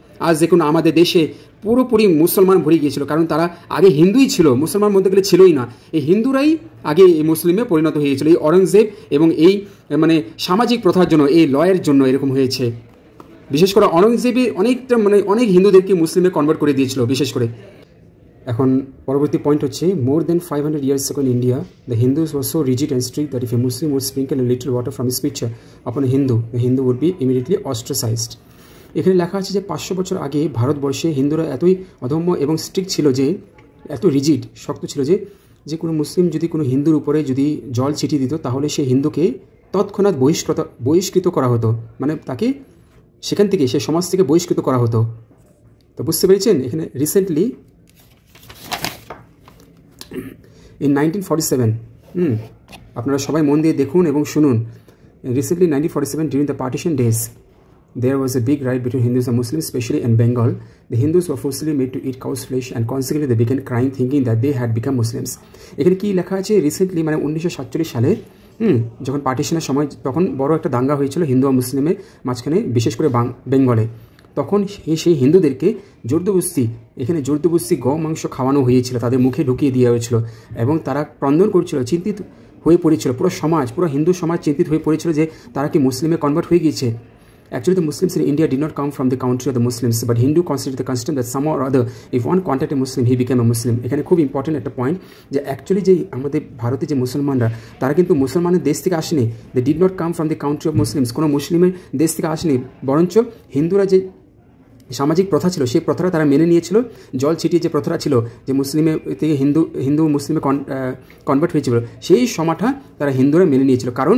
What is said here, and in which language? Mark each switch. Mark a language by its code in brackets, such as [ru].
[bn] আজ দেখুন আমাদের দেশে পুরোপুরি মুসলমান ভরে গিয়েছিল, কারণ তারা আগে হিন্দুই ছিল, মুসলমান বলতে গেলে ছিলই না, এই হিন্দুরাই আগে এই মুসলিমে পরিণত হয়েছিল। এই অরঙ্গজেব এবং এই মানে সামাজিক প্রথার জন্য, এই লয়ের জন্য এরকম হয়েছে। বিশেষ করে অরঙ্গজেবের অনেক হিন্দুদেরকে মুসলিমে কনভার্ট করে দিয়েছিল বিশেষ করে। এখন পরবর্তী পয়েন্ট হচ্ছে, [en] More then 500 years ago in India, the Hindus were so rigid and strict that if a Muslim would sprinkle a little water from his pitcher upon a Hindu, the Hindu would be immediately ostracized. [bn] এখানে লেখা আছে যে 500 বছর আগে ভারতবর্ষে হিন্দুরা এতই অদম্য এবং স্ট্রিক্ট ছিল, যে এত রিজিড, শক্ত ছিল, যে কোনো মুসলিম যদি কোনো হিন্দুর উপরে যদি জল ছিটিয়ে দিত, তাহলে সেই হিন্দুকে তৎক্ষণাৎ বহিষ্কৃত করা হতো, মানে তাকে সেখান থেকে, সে সমাজ থেকে বহিষ্কৃত করা হতো। তো বুঝতে পেরেছেন, এখানে রিসেন্টলি in 1947, আপনারা সবাই মন দিয়ে দেখুন এবং শুনুন। [en] Recently 1947, during the partition days, there was a big riot between Hindus and Muslims, especially in Bengal. The Hindus were forcibly made to eat cow's flesh and consequently they began crying, thinking that they had become Muslims. [bn] এখানে কি লেখা আছে, recently মানে 1947 সালে যখন পার্টিশনের সময় তখন বড় একটা দাঙ্গা হয়েছিল হিন্দু আর মুসলিমের মাঝখানে, বিশেষ করে বেঙ্গলে। তখন সেই হিন্দুদেরকে এখানে জোরদবস্তি মাংস খাওয়ানো হয়েছিল, তাদের মুখে ঢুকিয়ে দেওয়া হয়েছিল এবং তারা ক্রন্দন করছিল, চিন্তিত হয়ে পড়েছিল। পুরো হিন্দু সমাজ চিন্তিত হয়ে পড়েছিল যে তারা কি মুসলিমে কনভার্ট হয়ে গিয়েছে। [en] Actually, the Muslims in India did not come from the country of the Muslims, but Hindu considered the custom that somehow or other, if one contacted a Muslim, he became a Muslim. [bn] এখানে খুব important একটা point যে actually যে আমাদের ভারতে যে মুসলমানরা, তারা কিন্তু মুসলমানের দেশ থেকে আসেনি। [en] they did not come from the country of Muslims, [bn] কোনো মুসলিমের দেশ থেকে আসেনি, বরঞ্চ হিন্দুরা যে সামাজিক প্রথা ছিল সেই প্রথাটা তারা মেনে নিয়েছিল। জল ছিটিয়ে যে প্রথাটা ছিল, যে মুসলিমের থেকে হিন্দু মুসলিমে কনভার্ট হয়েছিল, সেই সময়টা তারা হিন্দুরা মেনে নিয়েছিল।